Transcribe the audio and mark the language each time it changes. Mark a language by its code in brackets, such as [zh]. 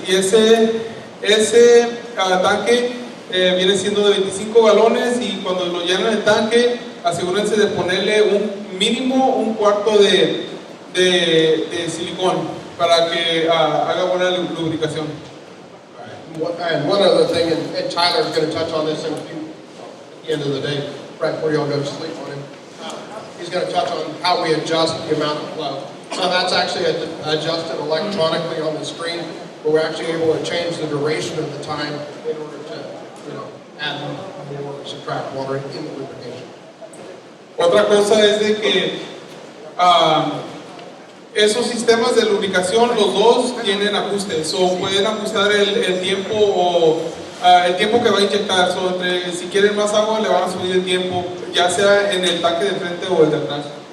[es] Y ese tanque viene siendo de 25 galones y cuando lo llenan el tanque, asegúrense de ponerle mínimo 1/4 de silicón para que haga buena lubricación. [en] And one other thing, and Tyler's going to touch on this at the end of the day, right before you all go to sleep on him. He's going to touch on how we adjust the amount of flow. So that's actually adjusted electronically on the screen, but we're actually able to change the duration of the time in order to, add more or subtract water in the lubrication. [es] Otra cosa es de que esos sistemas de lubricación, los dos tienen ajustes, o pueden ajustar el tiempo o el tiempo que va a inyectar. Si quieren más agua, le van a subir el tiempo, ya sea en el tanque de frente o el de atrás.